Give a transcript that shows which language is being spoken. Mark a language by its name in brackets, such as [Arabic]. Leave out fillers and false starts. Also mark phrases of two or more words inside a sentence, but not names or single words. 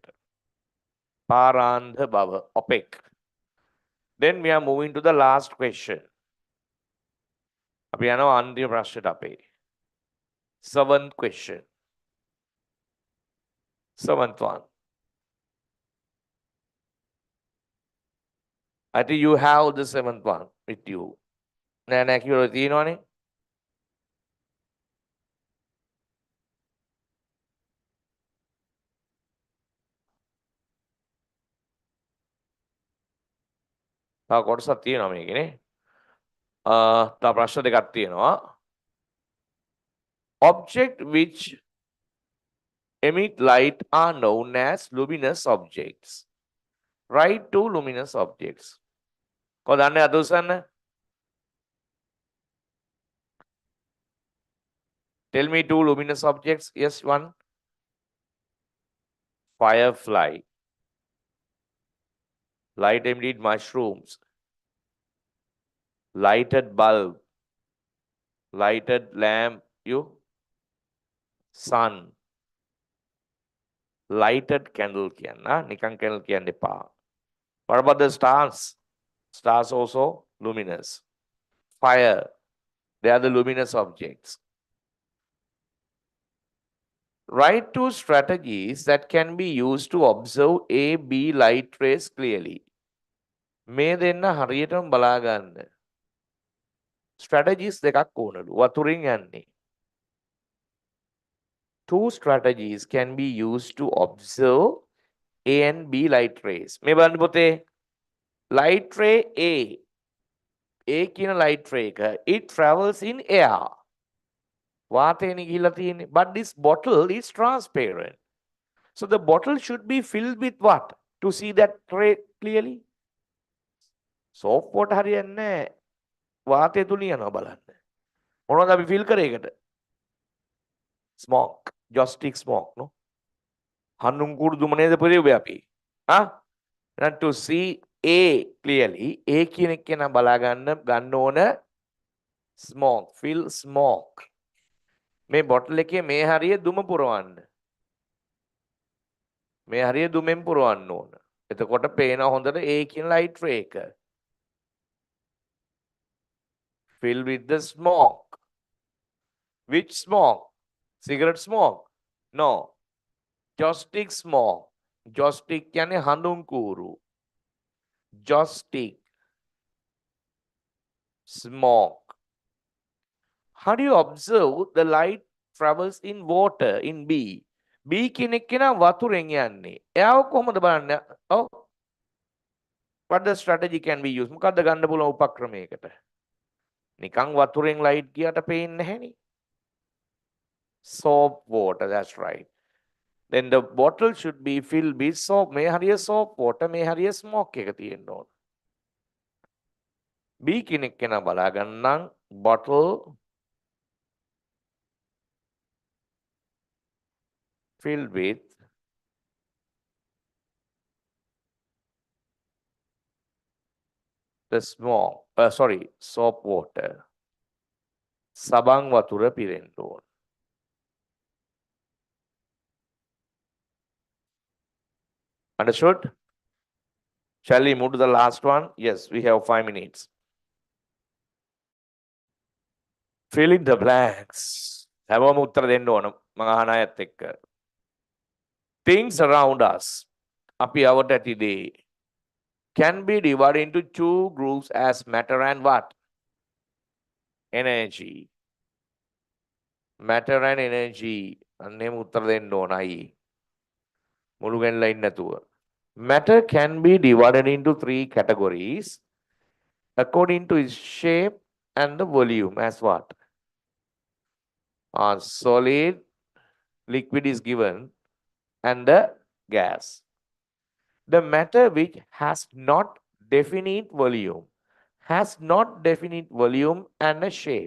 [Sinhala] පාරාන්ධ බව opaque. [English] Then we are moving to the last question. [Sinhala] අපි යනවා අන්තිම ප්‍රශ්නයට අපේ. [English] Seventh question. Seventh one. I think you have the seventh one with you. [Sinhala] නෑ කියලා තියෙනවනේ. තව කොටසක් තියෙනවා මේකනේ. තව ප්‍රශ්න දෙකක් තියෙනවා. [English] Object which emit light are known as luminous objects. Write two luminous objects. [Sinhala] කොහොමද දන්නේ අදෝසන්න? [English] Tell me two luminous objects. Yes, one. Firefly. Light emitted mushrooms. Lighted bulb. Lighted lamp. You? Sun. Lighted candle කියන්න. නිකන් candle කියන්න එපා. What about the stars? Stars also luminous. Fire. They are the luminous objects. Write two strategies that can be used to observe A, B light rays clearly. [Sinhala] මේ දෙන්න හරියටම බලා ගන්න. Strategies දෙකක් ඕනලු. වතුරින් යන්නේ. [English] Two strategies can be used to observe A and B light rays. [Sinhala] මේ බලන්න පොතේ. [English] Light ray A. A කියන light ray එක. It travels in air. [Sinhala] වාතයනේ ගිහිලා තියෙන්නේ. [English] But this bottle is transparent. So the bottle should be filled with what? To see that tray clearly. Soap water [Sinhala] හරියන්නේ නැහැ. වාතය තුල යනවා බලන්න. මොනවද අපි fill කරේ ඒකට? [English] Smoke. Joystick smoke, no? [Sinhala] හඳුන් කුරුදුම නේද පෙරෙව්වේ අපි. ආ? [English] And to see A clearly, A [Sinhala] කියන එක නම් බලා ගන්න ඕන [English] smoke, fill smoke. [Sinhala] මේ බොටල් එකේ මේ හරිය දුම පුරවන්න. මේ හරිය දුමෙන් පුරවන්න ඕන. එතකොට පේන හොඳට A කියන light ray එක. [English] Fill with the smoke. Which smoke? Cigarette smoke? No. Joystick smoke. Joystick [Sinhala] කියන්නේ හඳුන් කූරු. [English] Joystick. Smoke. How do you observe the light travels in water in B? [Sinhala] B කියන එක නම් වතුරෙන් යන්නේ. එයාව කොහොමද බලන්නේ? ඔව්. [English] What the strategy can we use? [Sinhala] මොකද්ද ගන්න පුළුවන් උපක්‍රමයකට? නිකන් වතුරෙන් ලයිට් ගියට පේන්නේ නැහෙනේ. [English] Soap water, that's right. Then the bottle should be filled with soap. [Sinhala] මේ හරිය [English] soap water, [Sinhala] මේ හරිය smoke එක තියෙන්න ඕන. B කියන එක නම් බලා ගන්නම් [English] bottle filled with the smoke, soap water. [Sinhala] සබන් වතුර පිරෙන්න ඕන. [English] Understood? Shall we move to the last one? Yes, we have 5 minutes. Fill in the blanks. [Sinhala] හැමෝම උත්තර දෙන්න ඕන මම අහන අයත් එක්ක. [English] Things around us, [Sinhala] අපි අවට ඇතිදේ, [English] can be divided into two groups as matter and what? Energy. Matter and energy. [Sinhala] අන්නේම උත්තර දෙන්න ඕනයි. මුළු ගැනලා ඉන්න නැතුව. [English] Matter can be divided into 3 categories according to its shape and the volume as what? Solid, liquid is given, and the gas. The matter which has not definite volume and a shape.